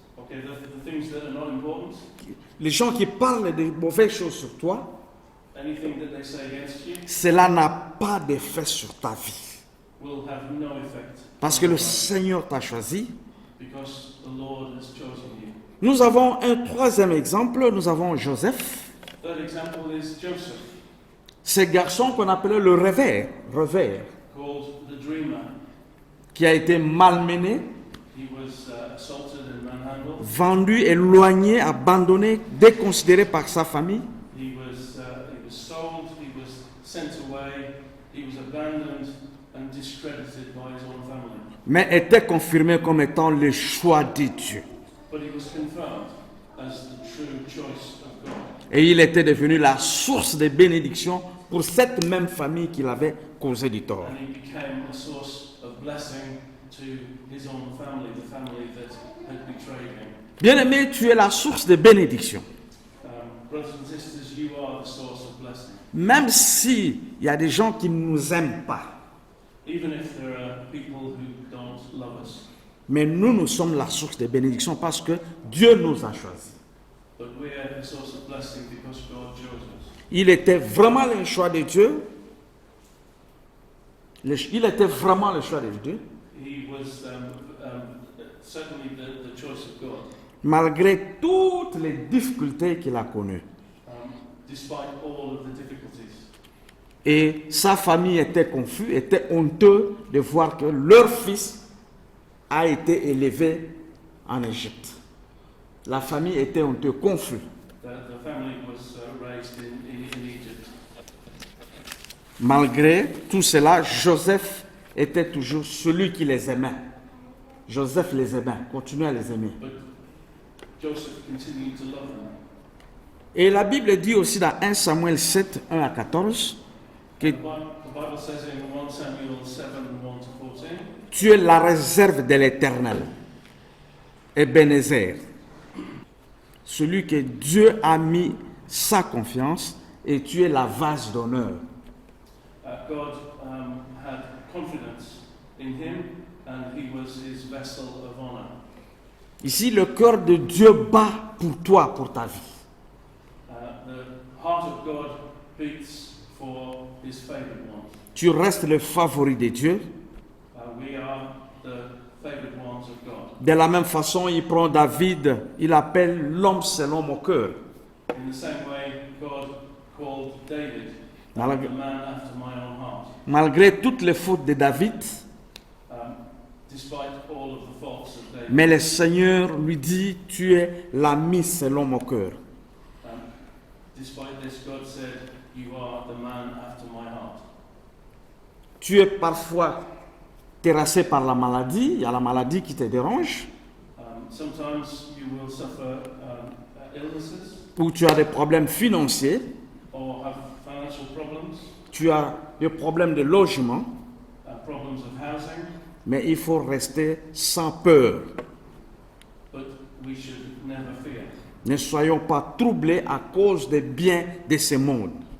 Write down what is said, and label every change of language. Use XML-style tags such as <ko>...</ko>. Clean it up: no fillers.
<en>okay, the things that are not important,</en> <fr>Les gens qui parlent de mauvaises choses sur toi,</fr> <en>anything that they say against you,</en> <fr>cela n'a pas d'effet sur ta vie.</fr> <en>will have no effect.</en> <fr>Parce que le Seigneur t'a choisi.</fr> <en>Because the Lord has chosen you.</en> <fr>Nous avons un troisième exemple, nous avons Joseph.</fr> <en>Third example is Joseph,</en> <fr>Ce garçon qu'on appelait le rêveur,</fr> <en>called the dreamer.</en> <fr>qui a été malmené,</fr> <en>He was assaulted and manhandled.</en> <fr>vendu, éloigné, abandonné, déconsidéré par sa famille.</fr> <en>He was sold. He was sent away. He was abandoned and discredited by his own family.</en> <fr>Mais était confirmé comme étant le choix de Dieu.</fr> <en>But he was confirmed as the true choice of God.</en> <fr>Et il était devenu la source de bénédiction pour cette même famille qui l'avait causé du tort.</fr> <en>And he became a source of blessing to his own family, the family that had betrayed him.</en> <fr>Bien-aimé, tu es la source de bénédiction.</fr> <en>Brothers and sisters, you are the source of blessing.</en> <fr>Même s'il y a des gens qui ne nous aiment pas,</fr> <en>Even if there are people who don't love us.</en> <fr>mais nous sommes la source de bénédiction parce que Dieu nous a choisis.</fr> <en>But we are a source of blessing because God chose us.</en> <fr>Il était vraiment le choix de Dieu. Il était vraiment le choix de Dieu,</fr> <en>He was certainly the choice of God,</en> <fr>malgré toutes les difficultés qu'il a connues.</fr> <en>despite all of the difficulties.</en> <fr>Et sa famille était confuse, était honteux de voir que leur fils a été élevé en Égypte. La famille était honteuse, confus.</fr> <en>The family was raised in Egypt.</en> <fr>Malgré tout cela, Joseph était toujours celui qui les aimait. Joseph les aimait, continuait à les aimer.</fr> <en>But Joseph continued to love them.</en> <fr>Et la Bible dit aussi dans 1 Samuel 7, 1 à 14, que</fr> <en>The Bible says in 1 Samuel 7, 1 to 14,</en> <fr>tu es la réserve de l'Éternel, Ebenezer, celui que Dieu a mis sa confiance, et tu es la vase d'honneur.</fr> <en>God had confidence in him and he was his vessel of honor.</en> <fr>Ici, le cœur de Dieu bat pour toi, pour ta vie.</fr> <en>The heart of God beats for his favored ones.</en> <fr>Tu restes le favori de Dieu.</fr> <en>We are the favored ones of God.</en> <fr>De la même façon, il prend David, il appelle l'homme selon mon cœur.</fr> <en>In the same way, God called David</en> <fr>Malgré,</fr> <en>the man after my own heart.</en> <fr>malgré toutes les fautes de David,</fr> <en>Despite all of the faults of David.</en> <fr>mais le Seigneur lui dit, tu es l'ami selon mon cœur.</fr> <en>Despite this, God said, you are the man after my heart.</en> <fr>Tu es parfois terrassé par la maladie, il y a la maladie qui te dérange,</fr> <en>Sometimes you will suffer illnesses</en> <fr>ou tu as des problèmes financiers,</fr> <en>or have financial problems,</en> <fr>tu as des problèmes de logement,</fr> <en>problems of housing,</en> <fr>mais il faut rester sans peur.</fr> <en>but we should never fear.</en> <fr>Ne soyons pas troublés à cause des biens de ce monde.</fr>